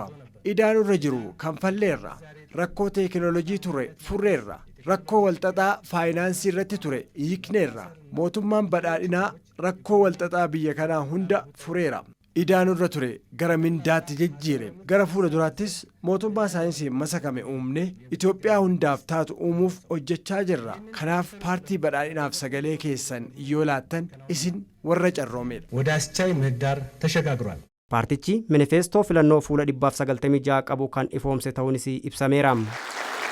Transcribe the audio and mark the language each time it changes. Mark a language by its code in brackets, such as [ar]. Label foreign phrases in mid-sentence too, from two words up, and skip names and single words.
[om] Idaanurra jiru kanfalleerra. Rakkoo teekinooloojii ture furreerra. Rakkoo walxaxaa faayinaansii irratti ture hiikneerra. Mootummaan badhaadhinaa rakkoo walxaxaa biyya kanaa hunda fureera. Idaanurra ture gara mindaatti jijjiire. Gara fuula duraattis mootummaa saayinsii masakame uumne Itoophiyaa hundaaf taatu uumuuf hojjechaa jirra. Kanaaf paartii badhaadhinaaf sagalee keessan yoo laattan isin warra carroomedha. [am] ወደ አስቻይ ምህዳር ተሸጋግሯል። [om] Paartichi manifeestoo filannoo fuula 196 qabu kan ifoomse ta'uunis ibsameera.